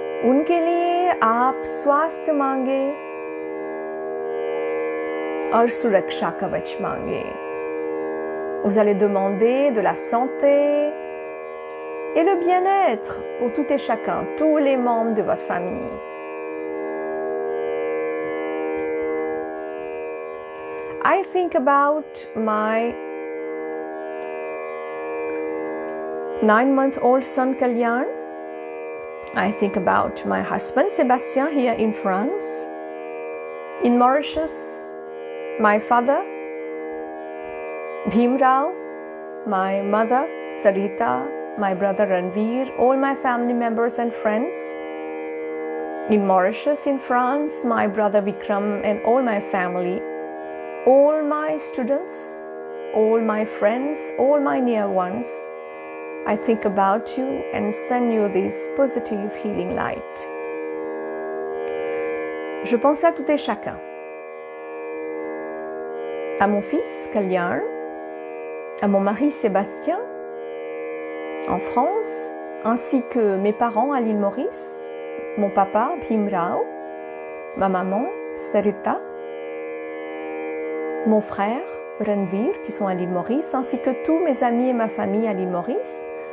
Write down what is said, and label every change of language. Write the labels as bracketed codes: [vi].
[hi] उनके लिए आप स्वास्थ्य मांगे और सुरक्षा कवच मांगे. [fr] Vous allez demander de la santé et le bien-être pour tout et chacun, tous les membres de votre famille. [en] I think about my 9-month-old son Kalyan. I think about my husband Sébastien here in France. In Mauritius, my father Bhimrao, my mother Sarita, my brother Ranveer, all my family members and friends. In Mauritius, in France, my brother Vikram and all my family, all my students, all my friends, all my near ones. I think about you and send you this positive healing light. [fr] Je pense à tout et chacun. À mon fils Kalyan, à mon mari Sébastien, en France, ainsi que mes parents à l'île Maurice, mon papa Bhimrao, ma maman Sarita, mon frère Ranveer qui sont à l'île Maurice, ainsi que tous mes amis et ma famille à l'île Maurice.